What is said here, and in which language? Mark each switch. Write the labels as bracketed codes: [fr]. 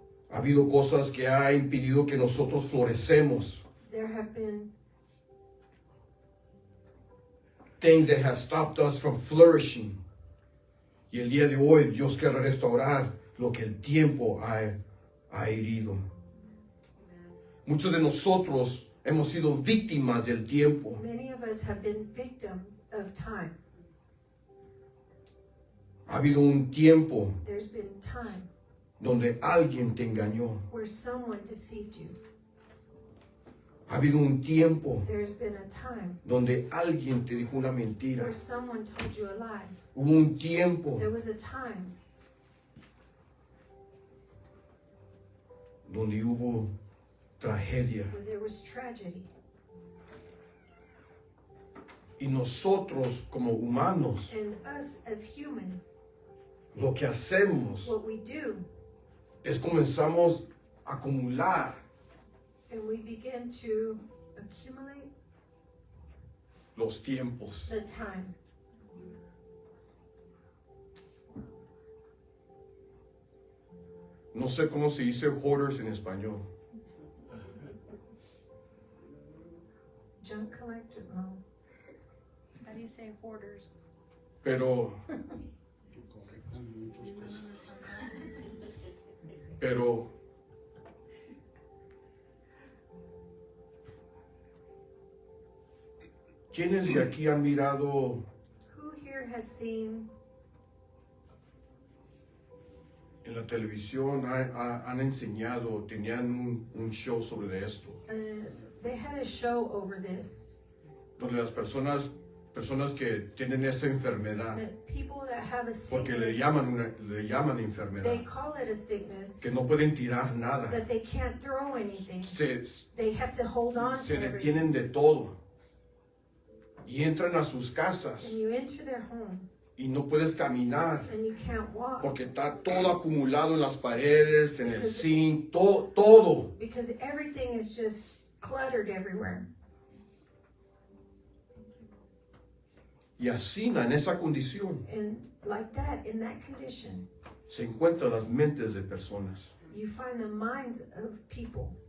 [es] Ha habido cosas que ha impedido que nosotros florecemos. [en] There have been Things that have stopped us from flourishing. [es] Y el día de hoy Dios quiere restaurar lo que el tiempo ha herido. Muchos de nosotros hemos sido víctimas del tiempo. [en] Many of us have been victims of time. [es] Ha habido un tiempo [en] There's been time [es] donde alguien te engañó. [en] where someone deceived you. [es] Ha habido un tiempo [en] There's been a time [es] donde alguien te dijo una mentira. [en] where someone told you a lie. [es] Hubo un tiempo [en] There was a time [es] donde hubo tragedia. [en] where there was tragedy. [es] Y nosotros como humanos, [en] And us as human, [es] lo que hacemos [en] what we do, [es] es comenzamos a acumular [en] and we begin to accumulate [es] los tiempos. [en] the time. [es] No sé cómo se dice hoarders en español. [en] Junk collector, no. How do you say hoarders? [es] Pero ¿quiénes de aquí han mirado [en] Who here has seen [es] en la televisión, han enseñado, tenían un show sobre esto, [en] they had a show over this, [es] donde las personas que tienen esa enfermedad, [en] that people that have a [es] porque le [en] sickness, [es] llaman enfermedad, [en] they call it a sickness, [es] que no pueden tirar nada, [en] that they can't throw anything. [es] se [en] They have to hold on to everything. [es] detienen de todo y entran a sus casas [en] And you enter their home [es] y no puedes caminar [en] and you can't walk [es] porque está todo acumulado en las paredes, en el zinc, todo. [en] because everything is just cluttered everywhere. [es] Y así, en esa condición, [en] And like that, in that condition, [es] se encuentran las mentes de personas. [en] you find the minds of people